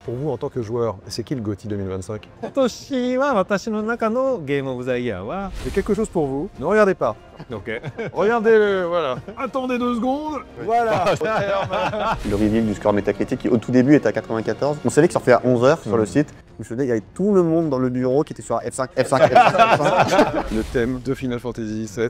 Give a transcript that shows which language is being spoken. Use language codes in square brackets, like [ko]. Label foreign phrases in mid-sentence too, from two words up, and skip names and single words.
[fr] pour vous en tant que joueur, c'est qui le GOTY 2025? [ja] 今年は私の中のゲームオブザイヤーは [fr] C'est quelque chose pour vous. Ne regardez pas. OK Regardez-le, voilà. Attendez 2 secondes. Voilà. Le reveal du score métacritique qui au tout début était à 94. On savait qu'il sortait à 11h sur le site. Je me souviens, il y avait tout le monde dans le bureau qui était sur F5, F5, F5, F5. Le thème de Final Fantasy VII.